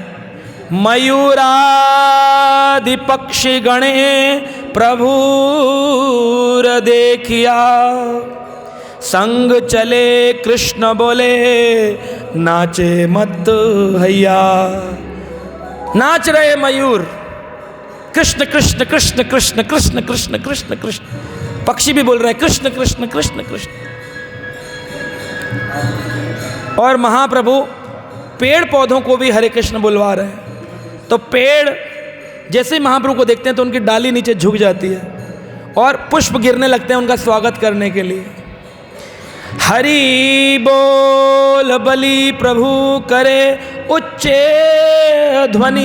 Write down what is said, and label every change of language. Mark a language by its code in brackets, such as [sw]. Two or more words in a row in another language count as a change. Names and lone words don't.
[bn] ময়ূরাদি পক্ষী গণে প্রভুর দেখিয়া, সঙ্গ চলে কৃষ্ণ বলে নাচে মত্ত হৈয়া। [hi] नाच रहे मयूर, कृष्ण कृष्ण कृष्ण कृष्ण कृष्ण कृष्ण कृष्ण कृष्ण। पक्षी भी बोल रहे हैं कृष्ण कृष्ण कृष्ण कृष्ण। और महाप्रभु पेड़ पौधों को भी हरे कृष्ण बुलवा रहे हैं। तो पेड़ जैसे महाप्रभु को देखते हैं तो उनकी डाली नीचे झुक जाती है, और पुष्प गिरने लगते हैं उनका स्वागत करने के लिए। [bn] হরি বোল বলি প্রভু করে উচ্চে ধ্বনি।